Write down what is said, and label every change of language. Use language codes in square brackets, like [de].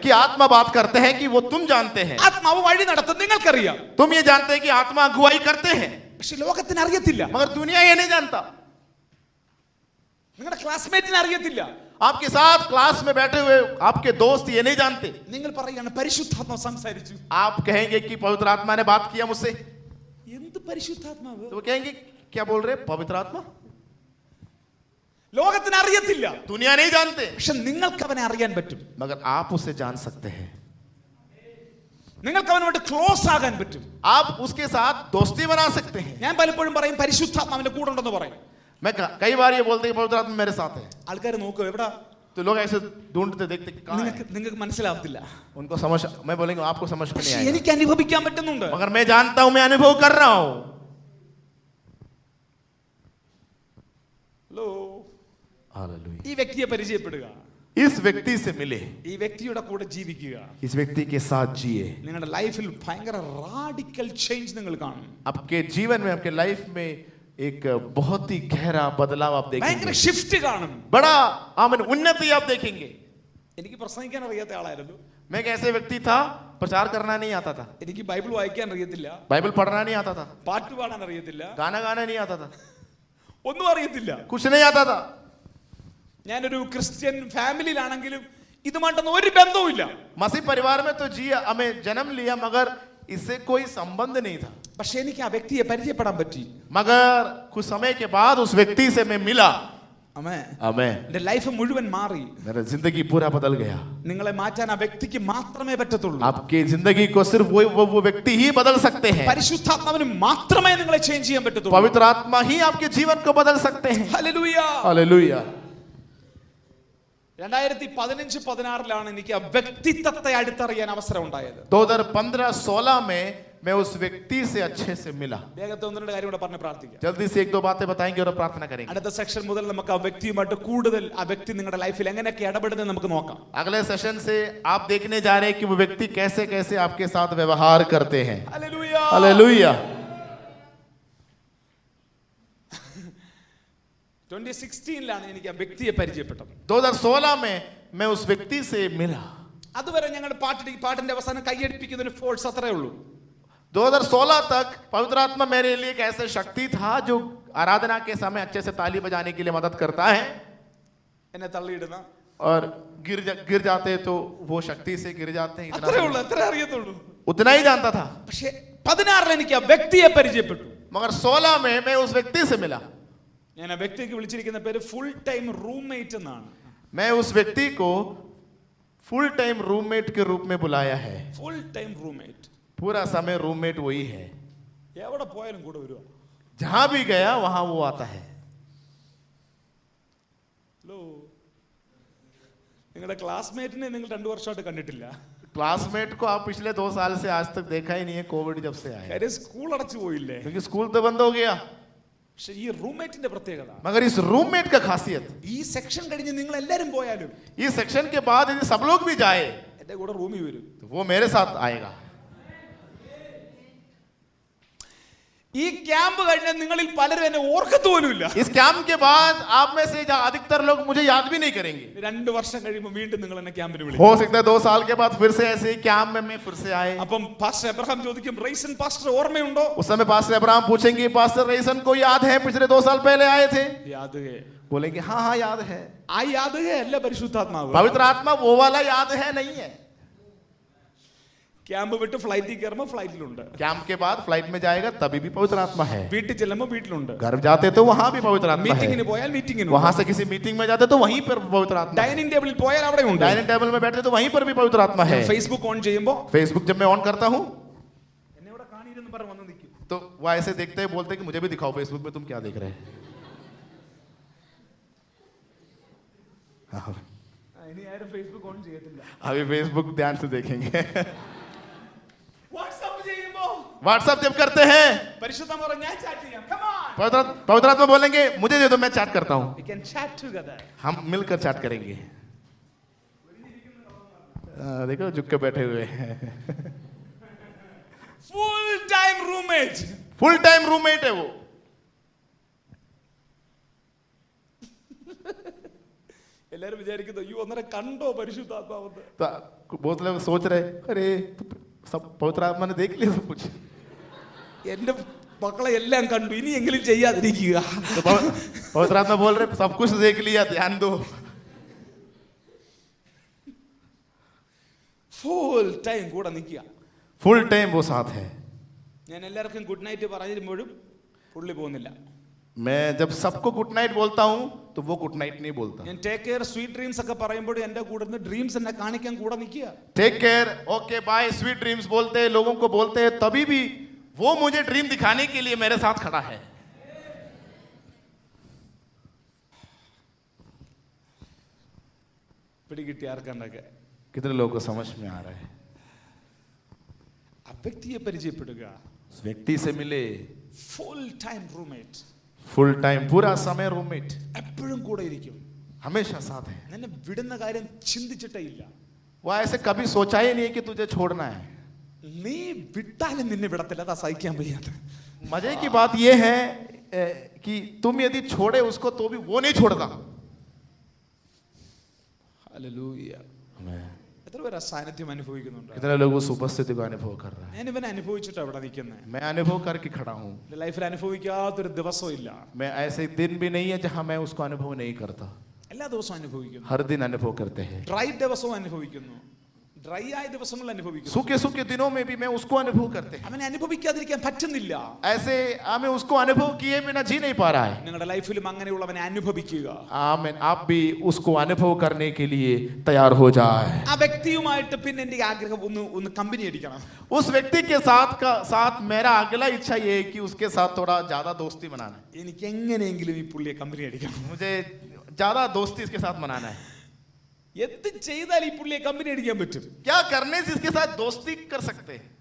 [hi] कि आत्मा बात करते हैं कि वो तुम जानते हैं। [ml] ആത്മാവ് വഴി നടത്തും, നിങ്ങൾക്കറിയാം. [hi] तुम ये जानते हैं कि आत्मा अगुवाई करते हैं, [ml] പക്ഷെ ലോകത്തിന് അറിയത്തില്ല. [hi] मगर दुनिया ये नहीं जानता। [ml] നിങ്ങളുടെ ക്ലാസ്മേറ്റിന് അറിയത്തില്ല. [hi] आपके साथ क्लास में बैठे हुए आपके दोस्त ये नहीं जानते। [ml] നിങ്ങൾ പറയാണ് പരിശുദ്ധാത്മാവ് സംസാരിച്ചു. [hi] आप कहेंगे कि पवित्र आत्मा ने बात किया मुझसे, [ml] എന്ത് പരിശുദ്ധാത്മാവ്? [hi] तो वो कहेंगे क्या बोल रहे पवित्र आत्मा। [ml] ലോകത്തിന് അറിയത്തില്ല, [hi] दुनिया नहीं जानते, [ml] പക്ഷെ നിങ്ങൾക്ക് അവനെ അറിയാൻ പറ്റും. [hi] मगर आप उसे जान सकते हैं। [ml] നിങ്ങൾക്ക് അവനോട് ക്ലോസ് ആകാൻ പറ്റും. [hi] आप उसके साथ दोस्ती बना सकते हैं। [ml] ഞാൻ പലപ്പോഴും പറയും പരിശുദ്ധാത്മാവിന്റെ കൂടെ ഉണ്ടെന്ന് പറയും. [hi] मैं कई बार ये बोलते हैं कि पवित्र आत्मा मेरे साथ है, [ml] ആൾക്കാർ നോക്കും എവിടാ, [hi] तो लोग ऐसे ढूंढते देखते कि कहाँ है? [ml] നിങ്ങൾക്ക് മനസ്സിലാവത്തില്ല. [hi] उनको समझ, मैं बोलेंगे आपको समझ में नहीं [ml] പക്ഷെ [hi] आएगा, [ml] എനിക്ക് അനുഭവിക്കാൻ പറ്റുന്നുണ്ട്. [hi] मगर मैं जानता हूं, मैं अनुभव कर रहा हूं। [ml] Hello, [hi] hallelujah. [ml] ഈ വ്യക്തിയെ പരിചയപ്പെടുക, [hi] इस व्यक्ति से मिले, [ml] ഈ വ്യക്തിയുടെ കൂടെ ജീവിക്കുക. [hi] इस व्यक्ति के साथ जिए। [ml] നിങ്ങളുടെ ലൈഫിൽ ഭയങ്കര റാഡിക്കൽ ചേഞ്ച് നിങ്ങൾ കാണും. [hi] आपके जीवन में, आपके लाइफ में एक बहुत ही गहरा बदलाव आप [ml] ഭയങ്കര [hi] देखेंगे, [ml] ഷിഫ്റ്റ് കാണും. [hi] बड़ा आमन उन्नति आप देखेंगे। [ml] എനിക്ക് പ്രസംഗിക്കാൻ അറിയാത്ത ആളായിരുന്നു. [hi] मैं एक ऐसे व्यक्ति था, प्रचार करना नहीं आता था, [ml] എനിക്ക് ബൈബിൾ വായിക്കാൻ അറിയത്തില്ല, [hi] बाइबल पढ़ना नहीं आता था, [ml] പാട്ട് പാടാൻ അറിയത്തില്ല, [hi] गाना गाना नहीं आता था, [ml] ഒന്നും അറിയത്തില്ല. [hi] कुछ नहीं आता था। [ml] ഞാനൊരു ക്രിസ്ത്യൻ ഫാമിലിയിലാണെങ്കിലും ഇതുമായിട്ടൊന്നും ഒരു ബന്ധവുമില്ല. [hi] मसीह परिवार में तो जी हमें जन्म लिया, मगर इससे कोई संबंध नहीं था। [ml] പക്ഷെ എനിക്ക് ആ വ്യക്തിയെ പരിചയപ്പെടാൻ പറ്റി. [hi] मगर कुछ समय के बाद उस व्यक्ति से मैं मिला, [ml] ആമേൻ. [hi] आमेन, [ml] എന്റെ ലൈഫ് മുഴുവൻ മാറി. [hi] मेरा जिंदगी पूरा बदल गया। [ml] നിങ്ങളെ മാറ്റാൻ ആ വ്യക്തിക്ക് മാത്രമേ പറ്റത്തുള്ളൂ. [hi] आपकी जिंदगी को सिर्फ वो व्यक्ति ही बदल सकते हैं। [ml] പരിശുദ്ധാത്മാവിന് മാത്രമേ നിങ്ങളെ ചേഞ്ച് ചെയ്യാൻ പറ്റത്തുള്ളൂ. [hi] पवित्र आत्मा ही आपके जीवन को बदल सकते हैं। [ml] ഹല്ലേലൂയ. [hi] हालेलुया। [ml] 2015-16 എനിക്ക് ആ വ്യക്തിത്വത്തെ അടുത്തറിയാൻ അവസരം ഉണ്ടായത്. [hi] 2015-16 में मैं उस व्यक्ति से अच्छे से मिला. [ml] വേഗത്തെ ഒന്ന് രണ്ട് കാര്യം കൂടെ പറഞ്ഞ് പ്രാർത്ഥിക്കാം. [hi] जल्दी से एक दो बातें बताएंगे और प्रार्थना करेंगे. [ml] അടുത്ത സെക്ഷൻ മുതൽ നമുക്ക് ആ വ്യക്തിയുമായിട്ട് കൂടുതൽ ആ വ്യക്തി നിങ്ങളുടെ ലൈഫിൽ എങ്ങനെയൊക്കെ ഇടപെടുന്നത് നമുക്ക് നോക്കാം. [hi] अगले सेशन से आप देखने जा रहे हैं कि वो व्यक्ति कैसे कैसे आपके साथ व्यवहार करते हैं. [ml] ഹല്ലേലൂയ. [hi] हालेलुया. [ml] 2016 എനിക്ക് ആ വ്യക്തിയെ പരിചയപ്പെട്ടത്. [hi] 2016 में मैं उस व्यक्ति से मिला. [ml] അതുവരെ ഞങ്ങൾ പാട്ടിന്റെ അവസാനം കൈയടിപ്പിക്കുന്നതിന് ഫോഴ്സ് അത്രേ ഉള്ളൂ. [hi] 2016 तक पवित्र आत्मा मेरे लिए एक ऐसा शक्ति था जो आराधना के समय अच्छे से ताली बजाने के लिए मदद करता है. [ml] എന്നെ തള്ളിയിടുന്ന [hi] और गिर जाते तो वो शक्ति से गिर जाते हैं. [ml] അത്രേ ഉള്ളൂ, അത്രേ അറിയത്തുള്ളൂ. [hi] उतना ही जानता था. [ml] പക്ഷേ 16 എനിക്ക് ആ വ്യക്തിയെ പരിചയപ്പെട്ടു. [hi] मगर 16 में मैं उस व्यक्ति से मिला. [ml] ഞാൻ ആ വ്യക്തിക്ക് വിളിച്ചിരിക്കുന്ന പേര് ഫുൾ ടൈം റൂംമേറ്റ് എന്നാണ്. [hi] मैं उस व्यक्ति को फुल टाइम रूममेट के रूप में बुलाया है. [ml] Full time roommate. [hi] पूरा समय रूममेट वही है. [ml] എവിടെ പോയാലും കൂടെ വരുവാ. [hi] जहां भी गया वहां वो आता है. [ml] ഹലോ, നിങ്ങളുടെ ക്ലാസ്മേറ്റിനെ നിങ്ങൾ 2 വർഷമായിട്ട് കണ്ടിട്ടില്ല. [hi] क्लासमेट को आप पिछले 2 साल से आज तक देखा ही नहीं है. कोविड जब से आया [ml] കാര്യം സ്കൂൾ അടച്ചു പോയില്ലേ. [hi] क्योंकि स्कूल तो बंद हो गया. [ml] പക്ഷെ ഈ റൂംമേറ്റിന്റെ പ്രത്യേകത, [hi] मगर इस रूममेट का खासियत, [ml] ഈ സെക്ഷൻ കഴിഞ്ഞ് നിങ്ങൾ എല്ലാരും പോയാലും [hi] इस सेक्शन के बाद यदि सब लोग भी जाए [ml] എന്റെ കൂടെ റൂമിൽ വരും. [hi] तो वो मेरे साथ आएगा. [ml] ഈ ക്യാമ്പ് കഴിഞ്ഞാൽ നിങ്ങളിൽ പലരും എന്നെ ഓർക്കത്ത് പോലുമില്ല. [hi] इस कैंप के बाद आप में से अधिकतर लोग मुझे याद भी नहीं करेंगे. [ml] 2 വർഷം കഴിയുമ്പോൾ വീണ്ടും നിങ്ങൾ എന്നെ ക്യാമ്പിന് വിളിക്കും. [hi] हो सकता है 2 साल के बाद फिर से ऐसे ही कैंप में मैं फिर से आए. [ml] അപ്പം പാസ്റ്റർ എബ്രഹാം ചോദിക്കും, റൈസൻ പാസ്റ്റർ ഓർമ്മയുണ്ടോ? [hi] उस समय पास्टर अब्राहम पूछेंगे, पास्टर रेसन को याद है पिछले 2 साल पहले आए थे? യാദ് ഹേ. बोलेंगे हाँ हाँ याद है. [ml] ആ യാദ് ഹേ അല്ല പരിശുദ്ധാത്മാവ്. [hi] पवित्र आत्मा वो वाला याद है नहीं है. [ml] ക്യാമ്പ് വിട്ട് ഫ്ലൈറ്റിൽ കയറുമ്പോൾ ഫ്ലൈറ്റിലുണ്ട്. [hi] कैंप के बाद फ्लाइट में जाएगा तभी भी पवित्र आत्मा है. [ml] വീട്ടിൽ ചെല്ലുമ്പോൾ വീട്ടിലുണ്ട്. [hi] घर जाते तो वहां भी पवित्र आत्मा है. [ml] മീറ്റിംഗിന് പോയാൽ മീറ്റിംഗിന്. [hi] वहां से किसी मीटिंग में जाते तो वहीं पर पवित्र आत्मा है. [ml] ഡൈനിങ് ടേബിളിൽ പോയാൽ അവിടെ ഉണ്ട്. [hi] डाइनिंग टेबल में बैठते तो वहीं पर भी पवित्र आत्मा है. [ml] ഫേസ്ബുക്ക് ഓൺ ചെയ്യുമ്പോൾ [hi] फेसबुक जब मैं ऑन करता हूँ [ml] എന്നെ ഇവിടെ കാണിയിരുന്ന് പറഞ്ഞ് വന്ന് നിൽക്കും. [hi] तो वो ऐसे देखते हैं, बोलते हैं कि मुझे भी दिखाओ फेसबुक में तुम क्या देख रहे हैं. हाँ, [ml] ഇനി ആരും ഫേസ്ബുക്ക് ഓൺ ചെയ്യത്തില്ല. [hi] अभी फेसबुक ध्यान से देखेंगे. [ml] വാട്സാപ്പ് ചെയ്യുമ്പോൾ [hi] व्हाट्सएप जब करते हैं [ml] പരിശുദ്ധാത്മാവ് പറയും, ഞാൻ ചാറ്റ് ചെയ്യാം. [en] Come on. [hi] पवित्र आत्मा बोलेंगे मुझे दे दो, मैं चैट करता हूँ. [en] We can chat together. [hi] हम मिलकर चैट करेंगे. देखो झुक के बैठे हुए हैं. [en] Full time roommate. [hi] Full time roommate है वो. [ml] എല്ലാരും വിചാരിക്കുന്നു, അയ്യോ അന്നേരം കണ്ടോ പരിശുദ്ധാത്മാവെന്ന്. [hi] तो बहुत लोग सोच रहे अरे सब पवित्र आत्मा ने देख लिया सब कुछ. [ml] എന്റെ മക്കളെ എല്ലാം കണ്ടു, ഇനിയെങ്കിലും ചെയ്യാതിരിക്കുക. [hi] तो पवित्र आत्मा बोल रहे सब कुछ देख लिया, ध्यान दो. [ml] ഫുൾ ടൈം കൂടെ നിൽക്കുക. [hi] फुल टाइम वो साथ है. [ml] ഞാൻ എല്ലാവർക്കും ഗുഡ് നൈറ്റ് പറഞ്ഞിരുമ്പോഴും പുള്ളി പോകുന്നില്ല. [hi] मैं जब सबको गुड नाइट बोलता हूँ तो वो गुड नाइट नहीं बोलता. [ml] ഞാൻ ടേക്ക് കെയർ സ്വീറ്റ് ഡ്രീംസ് ഒക്കെ പറയുമ്പോഴും എന്റെ കൂടെ നിന്ന് ഡ്രീംസ് എന്നെ കാണിക്കാൻ കൂടെ നിൽക്കുക. [hi] Take care, okay bye, sweet dreams बोलते हैं, लोगों को बोलते हैं, तभी भी वो मुझे ड्रीम दिखाने के लिए मेरे साथ खड़ा है. [ml] പിടികിട്ടി ആർക്കണ്ടൊക്കെ? [hi] कितने लोगों को समझ में आ रहा है? [ml] ആ വ്യക്തിയെ പരിചയപ്പെടുക. [hi] उस व्यक्ति से मिले. [ml] Full time roommate. [hi] Full time पूरा समय रूममेट. [ml] എപ്പോഴും കൂടെ ഇരിക്കും. [hi] हमेशा साथ है. [ml] നിന്നെ വിടുന്ന കാര്യം ചിന്തിച്ചിട്ടേ ഇല്ല. [hi] वो ऐसे कभी सोचा ही नहीं है कि तुझे छोड़ना है. [ml] നീ വിട്ടാലും നിന്നെ വിടത്തില്ല. അതാ സഹിക്കാൻ വയ്യാത്ത. [hi] मजे की बात यह है कि तुम यदि छोड़े उसको तो भी वो नहीं छोड़ता. [ml] ഹല്ലേലൂയ. എത്ര പേര് ആ സാന്നിധ്യം അനുഭവിക്കുന്നുണ്ട്? [hi] कितने लोग उस उपस्थिति को अनुभव कर रहा है? [ml] ഞാൻ ഇവനെ അനുഭവിച്ചിട്ട് അവിടെ നിൽക്കുന്നത്. [hi] मैं अनुभव करके खड़ा हूँ. [ml] ലൈഫിൽ അനുഭവിക്കാത്തൊരു ദിവസവും ഇല്ല. [hi] मैं ऐसे दिन भी नहीं है जहां मैं उसको अनुभव नहीं करता. [ml] എല്ലാ ദിവസവും അനുഭവിക്കുന്നു. [hi] हर दिन अनुभव करते हैं. [ml] ഡ്രൈ ദിവസവും അനുഭവിക്കുന്നു. ഡ്രൈ ആയ ദിവസങ്ങൾ അനുഭവിക്കുന്നു. [hi] सूखे सूखे दिनों में भी मैं उसको अनुभव करते हैं. [ml] അവനെ അനുഭവിക്കാതിരിക്കാൻ പറ്റുന്നില്ല. [hi] ऐसे हमें उसको अनुभव किए बिना जी नहीं पा रहा है. [ml] നിങ്ങളുടെ ലൈഫിലും അങ്ങനെയുള്ളവനെ അനുഭവിക്കുക. [hi] आमीन. आप भी उसको अनुभव करने के लिए तैयार हो जाए. [ml] ആ വ്യക്തിയുമായിട്ട് പിന്നെ എന്റെ ആഗ്രഹം ഒന്ന് കമ്പനി അടിക്കണം. [hi] उस व्यक्ति के साथ मेरा अगला इच्छा ये है कि उसके साथ थोड़ा ज्यादा दोस्ती बनाना है. [ml] എനിക്ക് എങ്ങനെയെങ്കിലും ഈ പുള്ളിയെ കമ്പനി അടിക്കണം. [hi] मुझे ज्यादा दोस्ती इसके साथ मनाना है. [ml] എന്ത് ചെയ്താൽ ഈ പുള്ളിയെ കമ്പനി അടിക്കാൻ പറ്റും? [hi] क्या करने से इसके साथ दोस्ती कर सकते हैं?